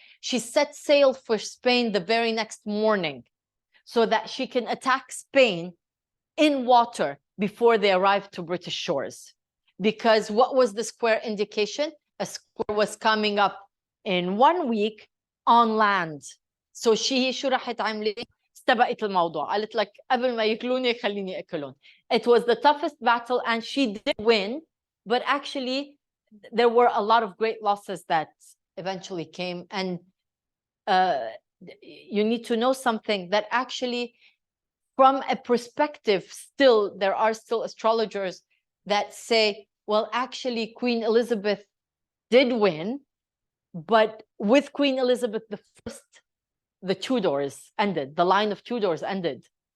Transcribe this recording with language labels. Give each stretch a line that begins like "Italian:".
English: She set sail for Spain the very next morning so that she can attack Spain in water before they arrived to British shores. Because what was the square indication? A square was coming up in 1 week on land. So she
Arabic: شو راحت عملت؟ استبقت الموضوع. قالت لك قبل ما ياكلوني خليني اكلهم.
English: It was the toughest battle and she did win, but actually there were a lot of great losses that eventually came. And you need to know something, that actually from a perspective, still, there are still astrologers that say, well, actually, Queen Elizabeth did win, but with Queen Elizabeth I, the Tudors ended, the line of Tudors ended.